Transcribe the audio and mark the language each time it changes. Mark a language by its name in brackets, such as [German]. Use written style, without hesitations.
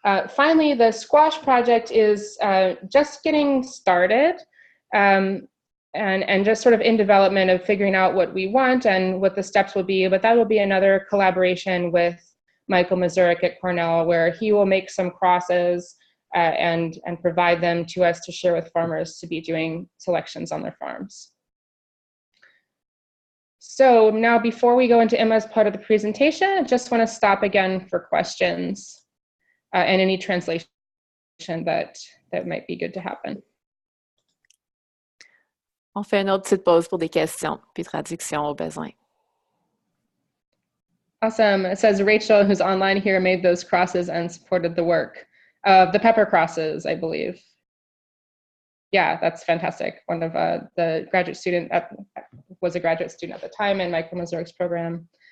[English] Finally, the squash project is just getting started, and just sort of in development of figuring out what we want and what the steps will be, but that will be another collaboration with Michael Mazurik at Cornell, where he will make some crosses and provide them to us to share with farmers to be doing selections on their farms. So now, before we go into Emma's part of the presentation, I just want to stop again for questions and any translation that might be good to happen. [French] On fait une autre petite pause pour des questions, puis traduction au besoin. [English] Awesome. It says Rachel, who's online here, made those crosses and supported the work of the pepper crosses, I believe. Yeah, that's fantastic. One of the graduate student was a graduate student at the time in Michael Mazurik's program.